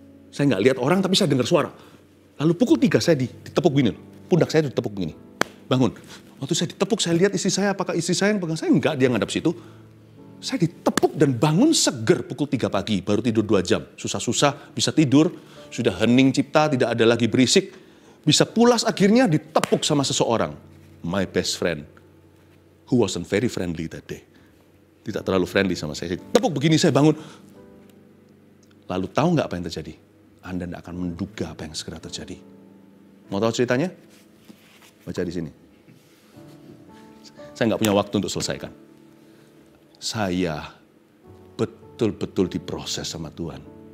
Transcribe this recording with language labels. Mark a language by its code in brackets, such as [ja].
[id] Saya nggak lihat orang, tapi saya dengar suara. Lalu pukul 3 saya ditepuk begini, pundak saya ditepuk begini. Bangun. Waktu saya ditepuk, saya lihat istri saya, apakah istri saya yang pegang saya? Enggak, dia ngadap situ. Saya ditepuk dan bangun seger pukul 3 pagi, baru tidur 2 jam. Susah-susah bisa tidur, sudah hening cipta, tidak ada lagi berisik. Bisa pulas akhirnya ditepuk sama seseorang. [en] My best friend, who wasn't very friendly that day. [id] Tidak terlalu friendly sama saya. Tepuk begini saya bangun. Lalu tahu nggak apa yang terjadi? Anda tidak akan menduga apa yang segera terjadi. Mau tahu ceritanya? Baca di sini. Saya nggak punya waktu untuk selesaikan. Saya betul-betul diproses sama Tuhan.